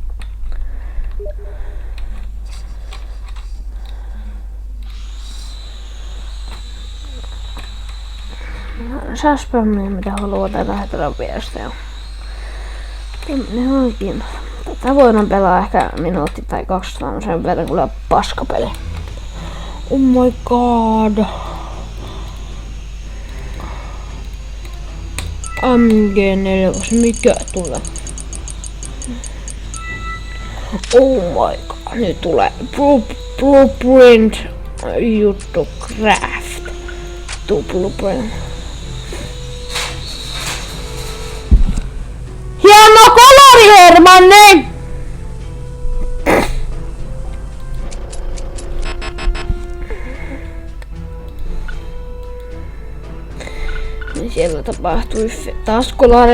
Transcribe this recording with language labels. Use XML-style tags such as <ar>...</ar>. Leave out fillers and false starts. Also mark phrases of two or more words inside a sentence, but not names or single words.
<fi>Saa spämmiä mitä haluaa tai lähetellä viestejä. Ne on kiinnostaa. Tätä voidaan pelaa ehkä minuutti tai 2 sen verran kyllä paskapeli.</fi> <en>Oh my god.</en> <fi>MG4, mikä tulee?</fi> <en>Oh my god,</en> <fi>nyt tulee Blueprint juttu Craft. Blueprint. Hieno kolori, Hermanni! Siellä tapahtui taas kolari.</fi>